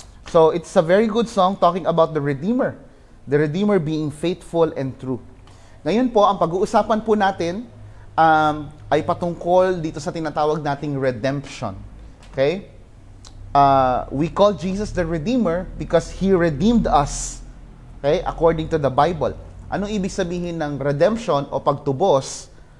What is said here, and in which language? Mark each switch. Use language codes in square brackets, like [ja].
[en] So, it's a very good song talking about the Redeemer. The Redeemer being faithful and true. [tl] Ngayon po, ang pag-uusapan po natin ay patungkol dito sa tinatawag nating redemption. Okay? [en] We call Jesus the Redeemer because He redeemed us. Okay? According to the Bible. [tl] Anong ibig sabihin ng redemption o pagtubos?